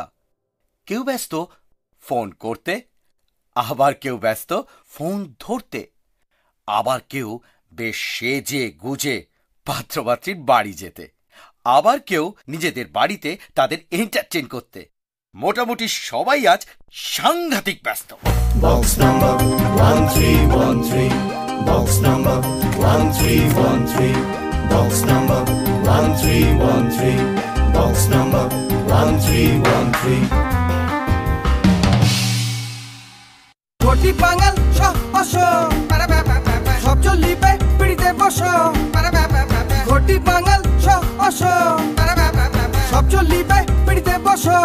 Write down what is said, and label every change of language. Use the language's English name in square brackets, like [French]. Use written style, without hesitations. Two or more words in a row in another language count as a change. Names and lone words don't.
[Bangla] কেউ ব্যস্ত ফোন করতে, আবার কেউ ব্যস্ত ফোন ধরতে, আবার কেউ বেশ সেজে গুজে পাত্রপাত্রীর বাড়ি যেতে, আবার কেউ নিজেদের বাড়িতে তাদের এন্টারটেইন করতে। মোটামুটি সবাই আজ সাংঘাতিক ব্যস্ত। [English] Box number 1313. Box number 1313. Box number 1313. Box number 1313. [Bangla] ঘটি বাঙাল সব চলিবে পিড়িতে বসো। ঘটি বাঙাল সব চলিবে পিড়িতে বসো।